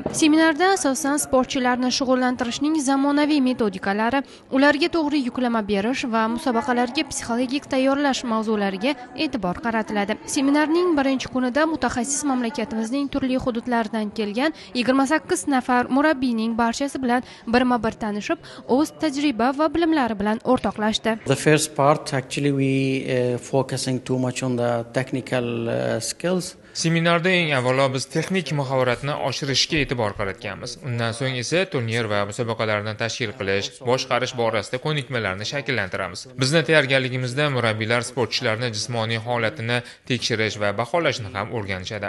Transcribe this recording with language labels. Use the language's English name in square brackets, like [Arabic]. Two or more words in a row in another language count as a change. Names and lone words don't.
[Uzbek] Seminarda asosan sportchilarni shug'ullantirishning zamonaviy metodikalari, ularga to'g'ri yuklama berish va musobaqalarga psixologik tayyorlash mavzulariga e'tibor qaratiladi. Seminarning birinchi kunida mutaxassis mamlakatimizning turli hududlaridan kelgan 28 nafar murabbiyning barchasi bilan birma-bir tanishib, o'z tajriba va bilimlari bilan o'rtoqlashdi. [English] The first part actually we focusing too much on the technical skills. [Uzbek] Seminarda eng avvalo biz texnik mahoratni oshirishga e'tibor qaratganmiz. Undan so'ng esa turnir va musobaqalarni tashkil qilish, boshqarish borasida ko'nikmalarni shakllantiramiz. Bizning tayyorgarligimizda murabbiylar sportchilarning jismoniy holatini tekshirish va baholashni ham o'rganishadi.